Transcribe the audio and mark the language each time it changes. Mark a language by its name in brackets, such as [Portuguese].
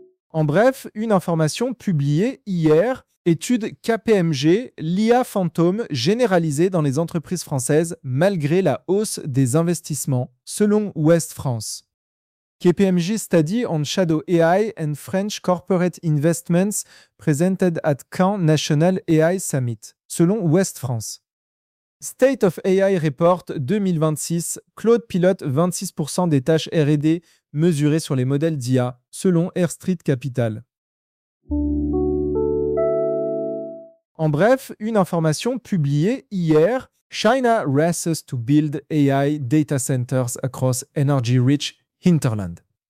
[French] En bref, une information publiée hier. Étude KPMG, l'IA fantôme généralisée dans les entreprises françaises malgré la hausse des investissements, selon Ouest France. [English] KPMG study on shadow AI and French corporate investments presented at Caen National AI Summit, [French] selon Ouest France. State of AI Report 2026, Cloud pilote 26% des tâches R&D mesurées sur les modèles d'IA, selon Air Street Capital. En bref, une information publiée hier, [English] China races to build AI data centers across energy-rich hinterland.